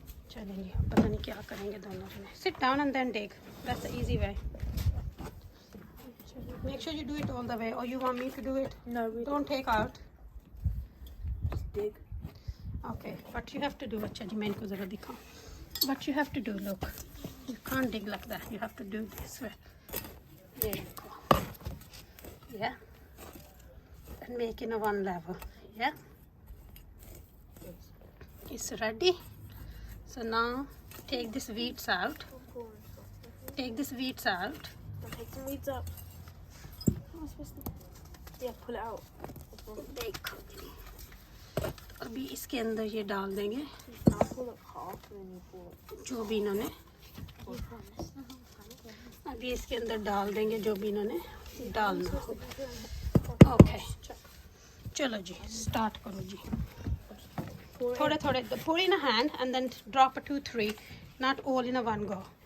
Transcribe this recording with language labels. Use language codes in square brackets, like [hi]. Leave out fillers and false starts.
[hi] चलेंगे पता नहीं क्या करेंगे दोनों जने। [en] Sit down and then dig, that's the easy way. Make sure you do it all the way or you want me to do it? No, we Don't take out. just dig. Okay, what you have to do, [hi] अच्छा जी मैं इनको ज़रा दिखाऊं। [en] What you have to do, look, you can't dig like that, you have to do this way. There you go. Yeah, and make in a one level. Yeah, it's ready. So now take this weeds out. Take this weeds out. Take some weeds up. How am I supposed to? Yeah, pull it out. [hi] देखो अभी इसके अंदर ये डाल देंगे [en] Now pull it half and then you pull it. [hi] जो भी इन्होंने, अभी इसके अंदर डाल देंगे जो भी इन्होंने डालना होगा। ओके चलो जी स्टार्ट करो जी। थोड़े थोड़े [en] pour in a hand and then drop a 2-3, not all in a one go.